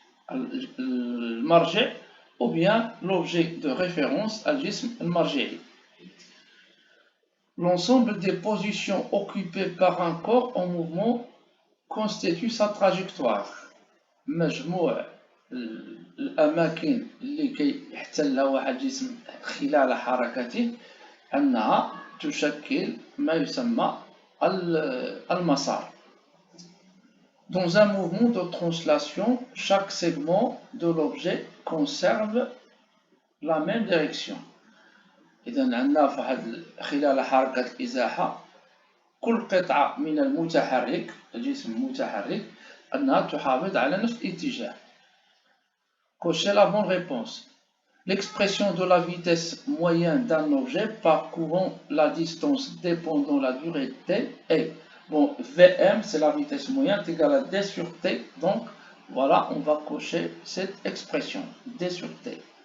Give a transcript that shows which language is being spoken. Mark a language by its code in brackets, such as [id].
[fr] Le marji' ou bien l'objet de référence, [ar] al-jism al-marji'i. [fr] L'ensemble des positions occupées par un corps en mouvement constitue sa trajectoire. [ar] مجموع الأماكن اللي كيحتلها واحد الجسم خلال حركته أنها تشكل ما يسمى المسار. [fr] Dans un mouvement de translation, chaque segment de l'objet conserve la même direction. [ar] إذا عندنا خلال حركة الإزاحة كل قطعة من المتحرك الجسم المتحرك أنها تحافظ على نفس الاتجاه. [fr] Cochez la bonne réponse. L'expression de la vitesse moyenne d'un objet parcourant la distance dépendant de la durée t est, bon, Vm c'est la vitesse moyenne, est égale à d sur t, donc voilà, on va cocher cette expression, d sur t.